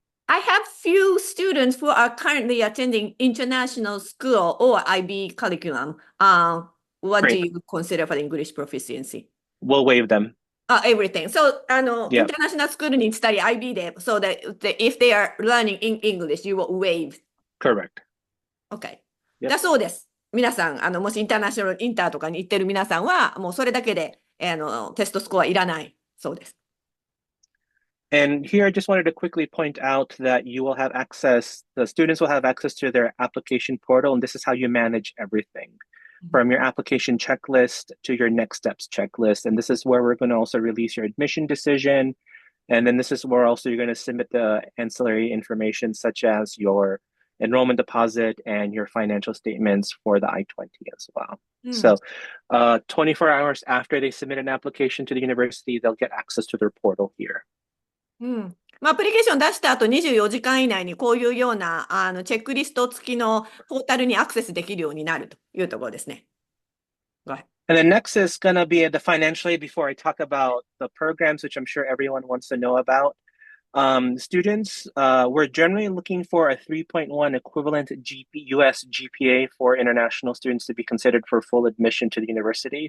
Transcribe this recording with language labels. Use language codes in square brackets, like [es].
[en] I have few students who are currently attending international school or IB curriculum. What do you consider for English proficiency? We'll waive them. Everything. So, international schoolにstudy IB で、so that if they are learning in English, you will waive. Correct. Okay. Yep. [ja] だそうです。皆さん、もしインターナショナルインターとかに行ってる皆さんは、もうそれだけで、テストスコアいらないそうです。 [en] And here I just wanted to quickly point out that the students will have access to their application portal, and this is how you manage everything. From your application checklist to your next steps checklist. And this is where we're going to also release your admission decision. And then this is where also you're going to submit the ancillary information such as your enrollment deposit and your financial statements for the I-20 as well. So 24 hours after they submit an application to the university, they'll get access to their portal here. [ja] アプリケーション出した後24時間以内にこういうようなチェックリスト付きのポータルにアクセスできるようになるというところですね。 [en] Go ahead. And then next is going to be the financial aid before I talk about the programs, which I'm sure everyone wants to know about. Students, we're generally looking for a 3.1 equivalent US GPA for international students to be considered for full admission to the university.